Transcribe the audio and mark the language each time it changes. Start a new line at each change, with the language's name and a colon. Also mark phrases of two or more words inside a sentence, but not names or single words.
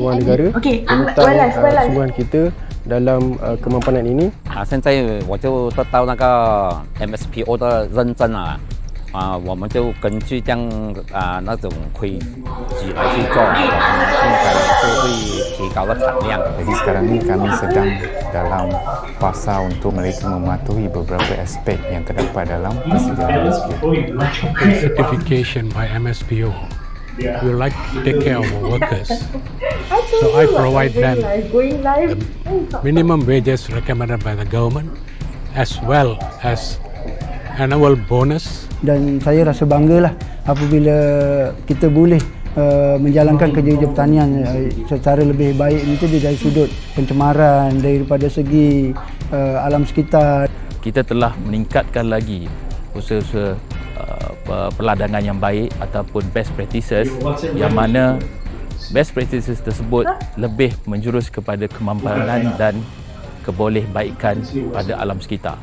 Malay: Kewangan Negara tentang sungguhan kita dalam kemampanan ini.
Chinese: 现在我就得到那个 MSPO 的认证了，我们就根据这样那种规矩来去做，我们应该是会提高个产量。
Malay: Jadi sekarang ni kami sedang dalam fasa untuk mereka mematuhi beberapa aspek yang terdapat dalam persediaan MSPO.
English: Certification by MSPO. We like to take care of our workers. So I provide them the minimum wages recommended by the government as well as annual bonus.
Malay: Dan saya rasa banggalah apabila kita boleh menjalankan kerja-kerja pertanian secara lebih baik itu dari sudut pencemaran, daripada segi alam sekitar. Kita telah meningkatkan lagi usaha-usaha perladangan yang baik ataupun
English: best practices,
Malay: yang mana
English: best practices
Malay: tersebut lebih menjurus kepada kemampanan dan kebolehbaikan pada alam sekitar.